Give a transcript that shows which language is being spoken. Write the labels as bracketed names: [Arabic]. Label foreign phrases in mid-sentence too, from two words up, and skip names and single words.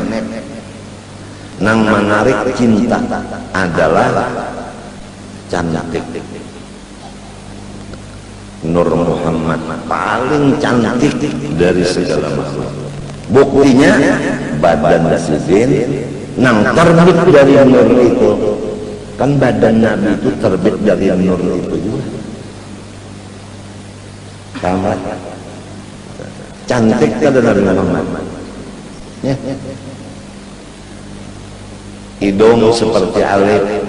[Indonesian] Nang menarik cinta adalah cantik. Nur Muhammad paling cantik dari segala makhluk. Buktinya badan Sidin nang terbit dari nur itu. Kan badan Nabi itu terbit dari nur itu juga. [Banjar] Sama cantik kada Nabi Muhammad. [Indonesian] Ya. Hidung seperti alif.